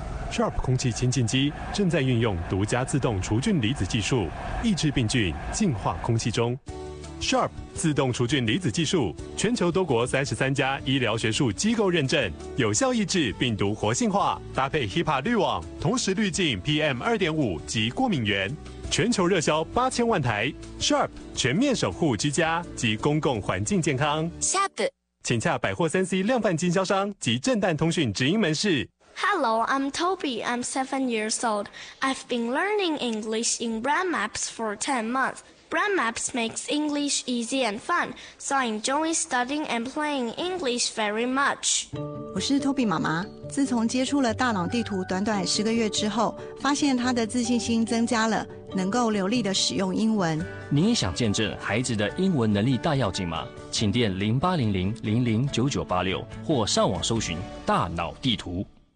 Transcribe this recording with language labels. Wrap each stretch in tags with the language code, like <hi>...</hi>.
<zh>Sharp 空气清净机正在运用独家自动除菌离子技术抑制病菌净化空气中 Sharp 自动除菌离子技术全球多国33家医疗学术机构认证有效抑制病毒活性化搭配 HIPAA 滤网同时滤净 PM2.5 及过敏源全球热销8000万台 Sharp 全面守护居家及公共环境健康 Sharp 请洽百货3C 量贩经销商及正旦通讯直营门市</zh> <en>Hello, I'm Toby, I'm 7 years old I've been learning English in brand maps for 10 months Brand Maps makes English easy and fun, so I enjoy studying and playing English very much.</en> <zh>我是 Toby 妈妈。自从接触了大脑地图短短十个月之后，发现她的自信心增加了，能够流利的使用英文。你也想见证孩子的英文能力大跃进吗？请电0800-00-9986或上网搜寻大脑地图。</zh>